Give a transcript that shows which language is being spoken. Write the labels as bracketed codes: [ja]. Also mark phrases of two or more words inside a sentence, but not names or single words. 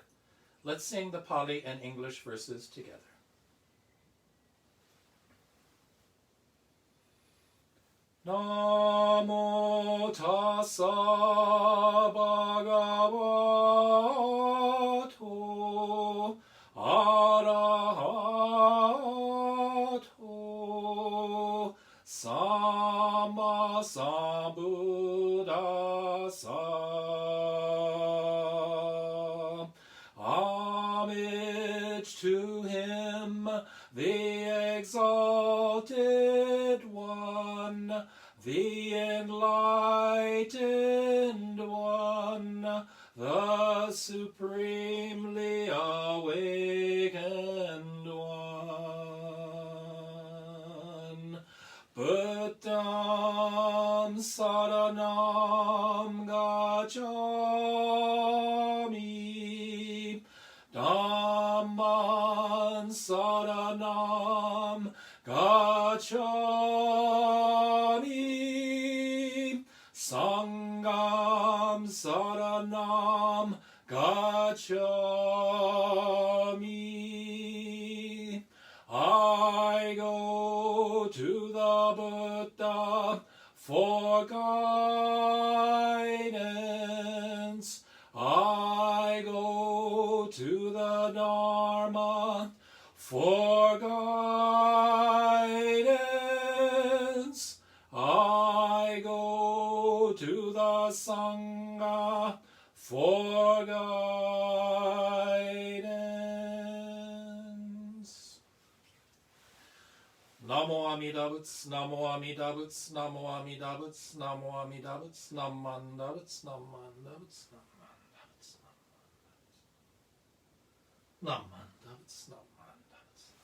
[en] Let's sing the Pali and English verses together. [pi] Namo tassa bhagavato arahato Sama Sambuddhassa. [en] Homage to him, the exalted one, the enlightened one, the supremely awakened one. [pi] Buddham saranam gacchami, Dhamman saranam gacchami, Sangham saranam gacchami. [en] I go to the Buddha for guidance. I go to the Dharma for guidance. I go to the Sangha for guidance. [ja] 南無阿弥陀仏、南無阿弥陀仏、南無阿弥陀仏、南無阿弥陀仏、なまんだぶ、なまんだぶ、なまんだぶ、なまんだぶ、なまんだぶ.